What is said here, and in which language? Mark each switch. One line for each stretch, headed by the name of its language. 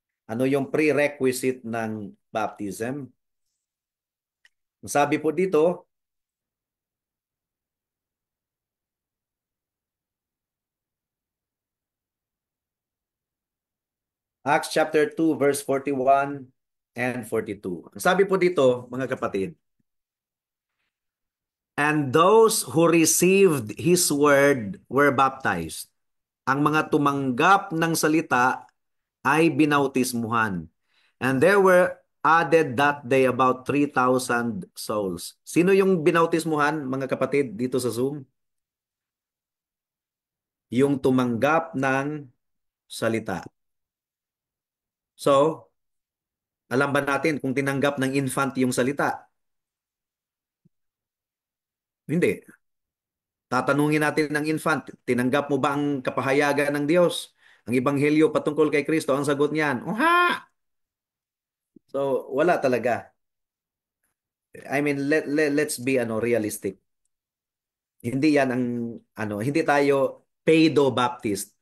Filipino: Ano yung prerequisite ng baptism? Ang sabi po dito, Acts chapter 2, verse 41 and 42. Ang sabi po dito, mga kapatid, and those who received His word were baptized. Ang mga tumanggap ng salita ay binautismuhan.
English: And there were added that day about 3,000 souls.
Filipino: Sino yung binautismuhan, mga kapatid, dito sa Zoom? Yung tumanggap ng salita. So, alam ba natin kung tinanggap ng infant yung salita? Hindi. Tatanungin natin ng infant, tinanggap mo ba ang kapahayagan ng Diyos? Ang ebanghelyo patungkol kay Kristo, ang sagot niyan, oha! So, wala talaga.
English: I mean, let's be realistic.
Filipino: Hindi yan ang hindi tayo pedo baptist.